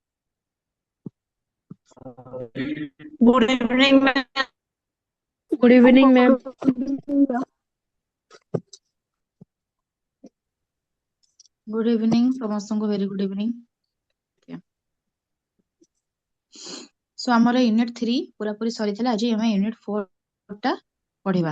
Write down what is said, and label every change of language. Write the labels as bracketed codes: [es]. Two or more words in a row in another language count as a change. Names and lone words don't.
[en] Good evening, ma'am. Good evening, ma'am. Good evening, ସମସ୍ତଙ୍କୁ very good evening. Okay. So [or] ଆମର ୟୁନିଟ୍ 3 ପୁରା ପୁରି ସରିଥିଲା। ଆଜି ଆମେ ୟୁନିଟ୍ 4 ଟା ପଢିବା।